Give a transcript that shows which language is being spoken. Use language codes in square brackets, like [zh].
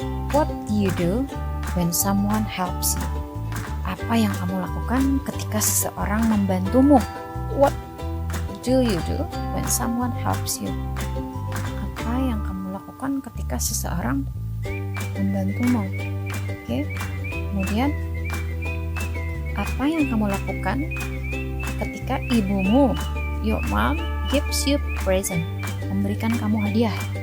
[en] What do you do when someone helps you? [id] Apa yang kamu lakukan ketika seseorang membantumu? [en] What do you do when someone helps you? [id] Apa yang kamu lakukan ketika seseorang membantumu? Oke. Kemudian, apa yang kamu lakukan ketika ibumu, [en] your mom, gives you present, [id] memberikan kamu hadiah?